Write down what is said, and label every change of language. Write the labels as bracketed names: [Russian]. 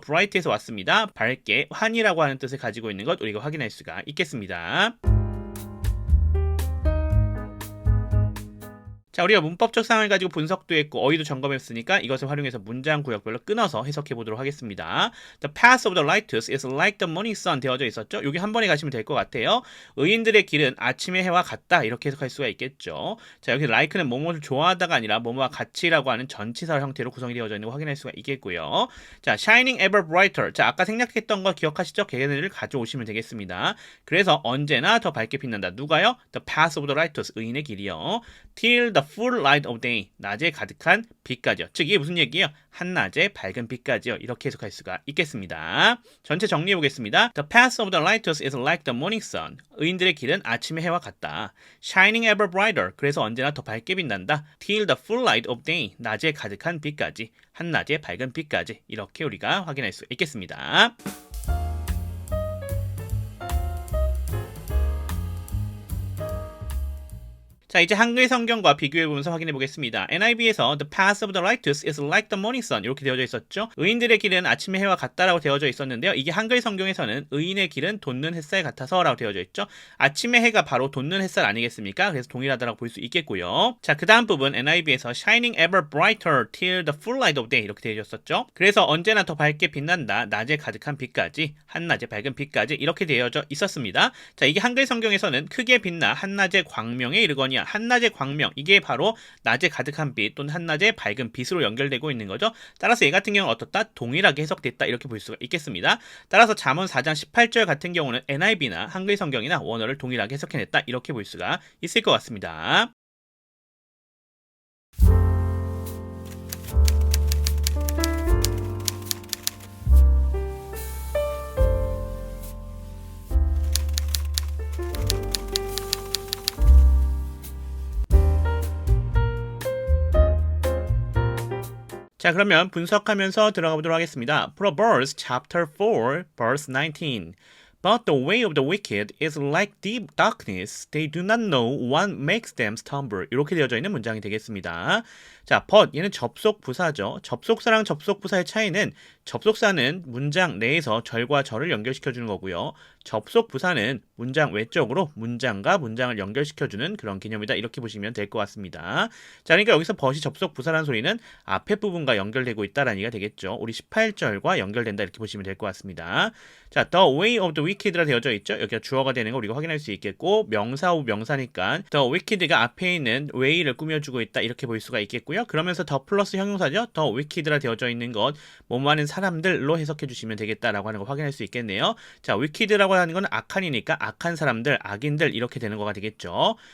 [Korean] bright에서 왔습니다. 밝게, 환이라고 하는 뜻을 가지고 있는 것 우리가 확인할 수가 있겠습니다. 자, 우리가 문법적 상황을 가지고 분석도 했고 어휘도 점검했으니까 이것을 활용해서 문장 구역별로 끊어서 해석해 보도록 하겠습니다. [English] The path of the righteous is like the morning sun [Korean] 되어져 있었죠. 여기 한 번에 가시면 될 것 같아요. 의인들의 길은 아침의 해와 같다 이렇게 해석할 수가 있겠죠. 자, 여기 like는 뭐뭐를 좋아하다가 아니라 뭐뭐와 같이라고 하는 전치사 형태로 구성이 되어져 있는 거 확인할 수가 있겠고요. [English] 자, shining ever brighter. [Korean] 자, 아까 생략했던 거 기억하시죠? 걔네들을 가져오시면 되겠습니다. 그래서 언제나 더 밝게 빛난다. 누가요? [English] The path of the righteous. [Korean] 의인의 길이요. [English] Till the full light of day. [Korean] 낮에 가득한 빛까지요. 즉 이게 무슨 얘기예요? 한낮의 밝은 빛까지요. 이렇게 해석할 수가 있겠습니다. 전체 정리해 보겠습니다. [English] The path of the righteous is like the morning sun. [Korean] 의인들의 길은 아침의 해와 같다. [English] Shining ever brighter. [Korean] 그래서 언제나 더 밝게 빛난다. [English] Till the full light of day. [Korean] 낮에 가득한 빛까지. 한낮의 밝은 빛까지. 이렇게 우리가 확인할 수 있겠습니다. 자, 자, 이제 한글 성경과 비교해보면서 확인해 보겠습니다. [English] NIV에서 The path of the righteous is like the morning sun [Korean] 이렇게 되어져 있었죠. 의인들의 길은 아침의 해와 같다라고 되어져 있었는데요. 이게 한글 성경에서는 의인의 길은 돋는 햇살 같아서 라고 되어져 있죠. 아침의 해가 바로 돋는 햇살 아니겠습니까? 그래서 동일하다라고 볼 수 있겠고요. 자, 그 다음 부분 NIV에서 [English] shining ever brighter till the full light of day [Korean] 이렇게 되어 있었죠. 그래서 언제나 더 밝게 빛난다. 낮에 가득한 빛까지, 한낮의 밝은 빛까지 이렇게 되어져 있었습니다. 자, 이게 한글 성경에서는 크게 빛나 한낮의 광명에 이르거니 한낮의 광명 이게 바로 낮에 가득한 빛 또는 한낮의 밝은 빛으로 연결되고 있는 거죠. 따라서 얘 같은 경우는 어떻다? 동일하게 해석됐다 이렇게 볼 수가 있겠습니다. 따라서 잠언 4장 18절 같은 경우는 NIV나 한글 성경이나 원어를 동일하게 해석해냈다 이렇게 볼 수가 있을 것 같습니다. 자, 그러면 분석하면서 들어가 보도록 하겠습니다. [English] Proverbs chapter 4 verse 19. But the way of the wicked is like deep darkness. They do not know what makes them stumble. [Korean] 이렇게 되어져 있는 문장이 되겠습니다. 자, but 얘는 접속 부사죠. 접속사랑 접속 부사의 차이는 접속사는 문장 내에서 절과 절을 연결시켜주는 거고요. 접속 부사는 문장 외적으로 문장과 문장을 연결시켜주는 그런 개념이다. 이렇게 보시면 될 것 같습니다. 자, 그러니까 여기서 but이 접속 부사라는 소리는 앞에 부분과 연결되고 있다라는 얘기가 되겠죠. 우리 18절과 연결된다 이렇게 보시면 될 것 같습니다. [English] 자, the way of the wicked라 [Korean] 되어져 있죠. 여기가 주어가 되는 거 우리가 확인할 수 있겠고 명사 후 명사니까 the wicked가 앞에 있는 way를 꾸며주고 있다 이렇게 볼 수가 있겠고요. 그러면서 the 플러스 형용사죠. the wicked라 되어져 있는 것 뭐뭐하는 사람들로 해석해 주시면 되겠다라고 하는 거 확인할 수 있겠네요. 자, wicked라고 하는 건 악한이니까 악한 사람들, 악인들 이렇게 되는 거가 되겠죠.